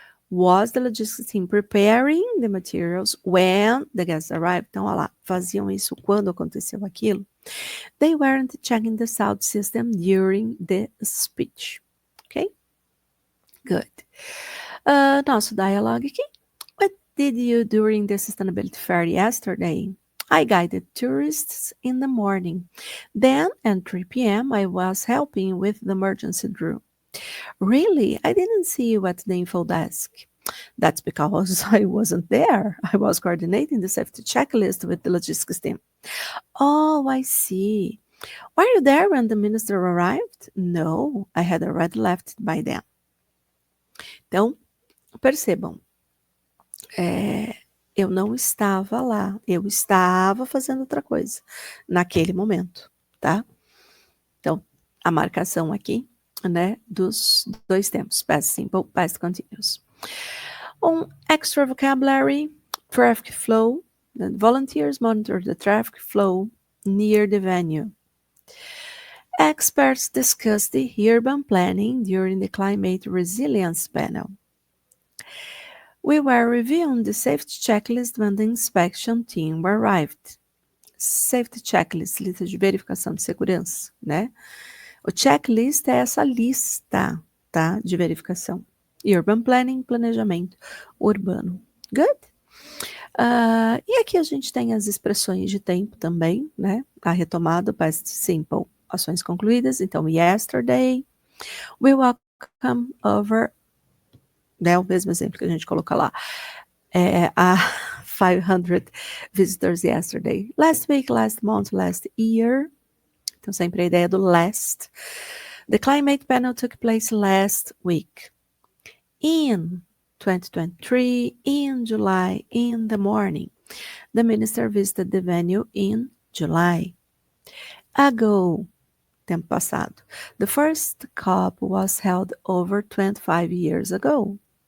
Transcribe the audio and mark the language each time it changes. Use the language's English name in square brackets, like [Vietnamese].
[English] Was the logistics team preparing the materials when the guests arrived? [Portuguese] Então, olha lá, faziam isso quando aconteceu aquilo. [English] They weren't checking the sound system during the speech. Okay? Good. [Portuguese] Nosso dialogue aqui. [English] What did you do during the sustainability fair yesterday? I guided tourists in the morning. Then at 3 p.m. I was helping with the emergency drill. Really? I didn't see you at the info desk. That's because I wasn't there. I was coordinating the safety checklist with the logistics team. Oh, I see. Were you there when the minister arrived? No, I had already left by then. [Portuguese] Então, percebam, eu não estava lá, eu estava fazendo outra coisa naquele momento, tá? Então, a marcação aqui, né, dos dois tempos, past simple, past continuous. [English] Extra vocabulary, traffic flow. The volunteers monitor the traffic flow near the venue. Experts discussed the urban planning during the climate resilience panel. We were reviewing the safety checklist when the inspection team arrived. [Portuguese] Safety checklist, lista de verificação de segurança, né? O checklist é essa lista, tá? De verificação. [English] Urban planning, [Portuguese] planejamento urbano. [English] Good? [Portuguese] E aqui a gente tem as expressões de tempo também, né? A retomada, past simple, ações concluídas. Então, [English] yesterday, we welcome over, né? [Portuguese] O mesmo exemplo que a gente coloca lá. [English] A 500 visitors yesterday. Last week, last month, last year. [Portuguese] Então, sempre a ideia do last. [English] The climate panel took place last week. In 2023, in July, in the morning. The minister visited the venue in July. Ago, tempo passado. The first COP was held over 25 years ago.